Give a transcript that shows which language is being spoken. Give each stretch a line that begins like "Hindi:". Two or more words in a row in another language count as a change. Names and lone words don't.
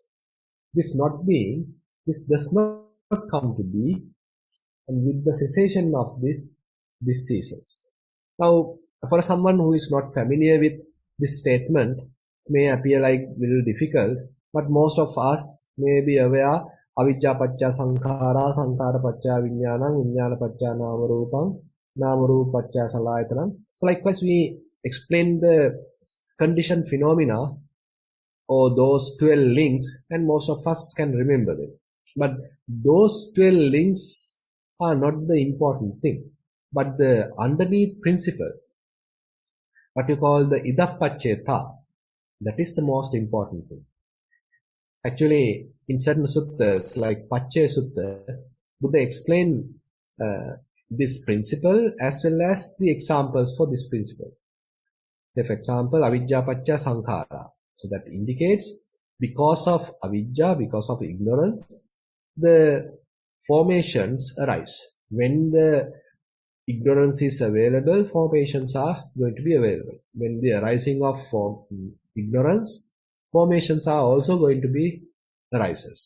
English: This not being, this does not come to be. And with the cessation of this ceases. Now, for someone who is not familiar with this statement, may appear like little difficult, but most of us may be aware
Pali: avijja pacca sankhara, sankhara pacca vijnanam, vijnana pacca nama rupam, nama rupa pacca salayatanam.
English: So likewise we explain the conditioned phenomena or those 12 links, and most of us can remember them. But those 12 links are not the important thing, but the underneath principle, what you call the idappaccheta, that is the most important thing. Actually, in certain suttas, like Paccaya Sutta, Buddha explained this principle as well as the examples for this principle. So, for example,
Pali: avidya paccaya sankhara.
English: So that indicates because of avidya, because of ignorance, the formations arise. When the ignorance is available, formations are going to be available. When the arising of ignorance, formations are also going to be arises.